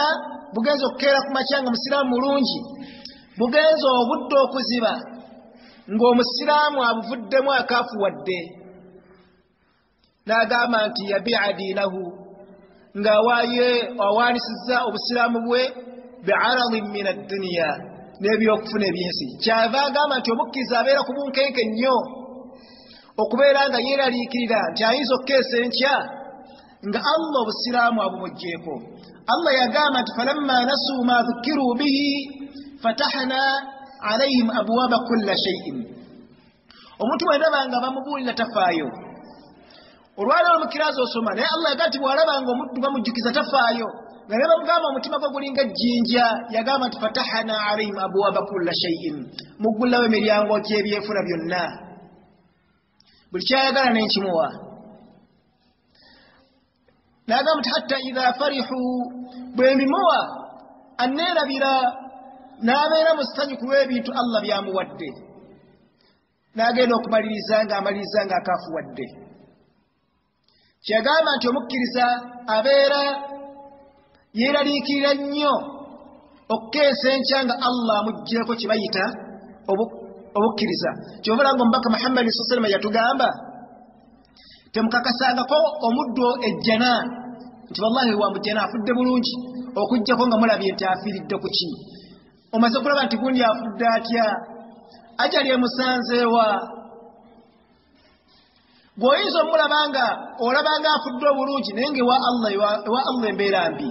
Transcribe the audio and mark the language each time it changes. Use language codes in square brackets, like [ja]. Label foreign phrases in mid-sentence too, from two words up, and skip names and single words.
[lg] bugenzo okukeera ku makya nga musiraamu mulungi bugenzo obudde okuziba ng'omusiraamu abuvuddemu akaafuwadde n'agamba nti [ar] يبيع دينه [lg] ng'awaanisizza obusiraamu bwe [ar] بعرض من الدنيا [lg] n'ebyokufuna eby'ensi kyava agamba nti omukkiriza abeera ku bunkenke nnyo okubeera nga yeeraliikirira nti ayinza okukeesa enkya nga Allah obusiraamu abumugjeeko. [ar] Allah [lg] yagamba nti [ar] فلما نسوا ما ذكروا به فتحنا عليهم أبواب كل شيء. [lg] Omuntu bw'alaba nga bamubuulira tafaayo olwaleero omukiraazi osoma naye Allah yagamba nti bw'alaba nga omuddu bamujjukiza tafaayo nga ne bamugamba omutima gwe gulinga jjinja yagamba nti [ar] فتحنا عليهم أبواب كل شيء [lg] muggulawo emiryango gy'ebyefuna byonna buli kyayagala n'enkimuwa. N'agamba nti [ar] حتى إذا فرحوا [lg] bwe mbimuwa anneerabira n'abeera mu ssanyu ku lw'ebintu Allah byamuwadde n'agenda okumaliriza ng'amaliriza ng'akaafuwadde. Kyagamba nti omukkiriza abeera yeeraliikirira nnyo okukeesa enkya nga Allah amuggyeko kye bayita obukkiriza. Ky'obola ng'omubaka Muhammad [ar] صلى الله عليه وسلم [lg] yatugamba temukakasangako omuddo ejjana nti wallahi wa mujjana afudde bulungi okujjako nga mulabye nti afiiridde ku ki omaze kulaba nti gundi afudde atya ajali emusanzeewa gwoyinza omulabanga olabanga afudde obulungi naye nga ewa Allah embeera mbi.